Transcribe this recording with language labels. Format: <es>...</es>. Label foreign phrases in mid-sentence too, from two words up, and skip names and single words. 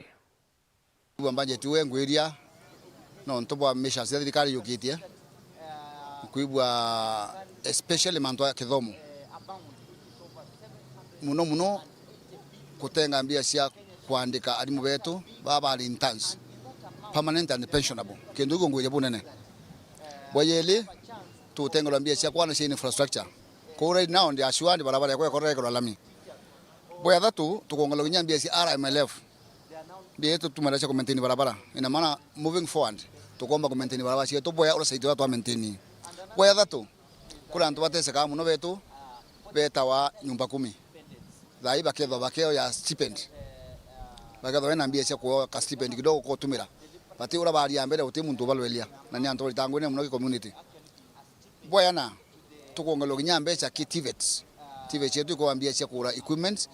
<mer>Budget we ngwiria no ntobwa mesha cia thirikari yukitie kuibwa especially manto ya kithomo muno kutenga mbia cia kuandika arimu betu baba</mer> <en>interns permanent and pensionable</en> <mer>kendo iko ngwije bunene boyeli tutenga mbia cia kwana cia infrastructure ko</mer> <en>right now</en> <mer>ndi ashwandi barabara kwa koreka lami boya thatu tukongolo nya mbia cia RMLF mbia tu tumara cia maintain barabara</mer> <sw>ina maana</sw> <en>moving forward</en> <mer>tukomba maintain barabara cia to boya ora saidiwa tu maintain boya thatu kula ntu batese kama muno betu betawa nyumba 10 thai bakeo ya stipend baketho wena mbia cia kuoa ka stipend kidogo ko tumira bati ura bari ya mbere uti muntu balwelia na ni antori tangwene muno ki community boyana tukongelo ginya mbeca ki TVET yetu ko ambia cia kura equipment</mer>